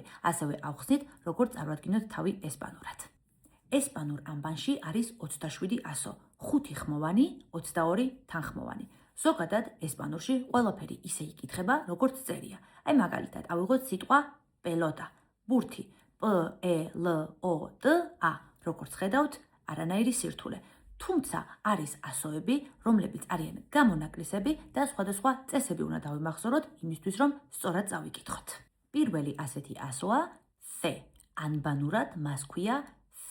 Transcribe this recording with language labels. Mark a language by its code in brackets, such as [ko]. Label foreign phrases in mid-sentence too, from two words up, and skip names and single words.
[ka] ასევე ავხსნით, როგორ წარვადგინოთ თავი ესპანურად. ესპანურ ანბანში არის 27 ასო, 5 ხმოვანი, 22 თანხმოვანი. ზოგადად ესპანურში ყველაფერი ისე იკითხება, როგორც წერია. აი მაგალითად, ავიღოთ სიტყვა pelota, ბურთი, [es] p e l o t a. [ka] როგორც ხედავთ, არანაირი სირთულე. თუმცა არის ასოები, რომლებიც არიან გამონაკლისები და სხვადასხვა წესები უნდა დავიმახსოვროთ იმისთვის, რომ სწორად წავიკითხოთ. პირველი ასეთი ასოა C. ანბანურად მას ქვია C.